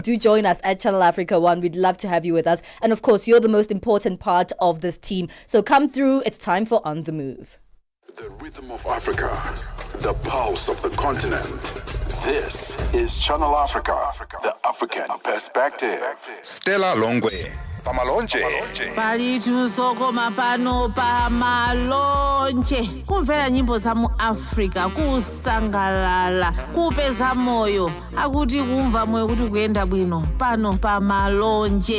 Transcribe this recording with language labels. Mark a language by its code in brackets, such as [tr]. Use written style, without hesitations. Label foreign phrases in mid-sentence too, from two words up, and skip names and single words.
[en] Do join us at Channel Africa 1. We'd love to have you with us. And of course, you're the most important part of this team. So come through. It's time for On the Move. The rhythm of Africa, the pulse of the continent. This is Channel Africa, the African perspective. [ny] Stella Longwe, Pamalonje. Palitu soko mapano pamalonje. Kumvera nyimbo za mu Africa, kusangalala, kupeza moyo. Akuti kumva moyo kuti kuyenda bwino. Pano pamalonje.